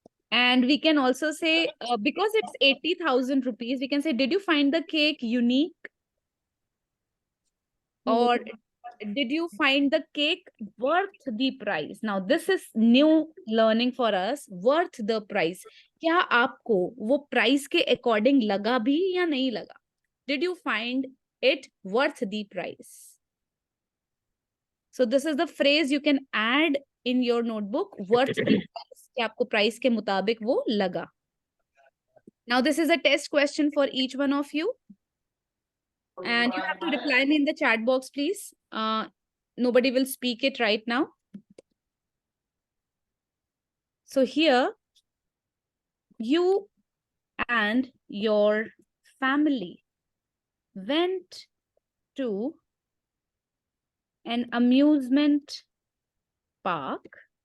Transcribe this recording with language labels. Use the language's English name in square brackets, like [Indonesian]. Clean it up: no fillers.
[English] And we can also say, because it's 80,000 rupees, we can say, did you find the cake unique? Or did you find the cake worth the price? Now, this is new learning for us. Worth the price. [Hindi] क्या आपको वो price के according लगा भी या नहीं लगा? [English] Did you find it worth the price? So this is the phrase you can add in your notebook. Worth the price. [Hindi] कि आपको price के मुताबिक वो लगा. [English] Now, this is a test question for each one of you. And you have to reply me in the chat box, please. Nobody will speak it right now. So here, you and your family went to an amusement park.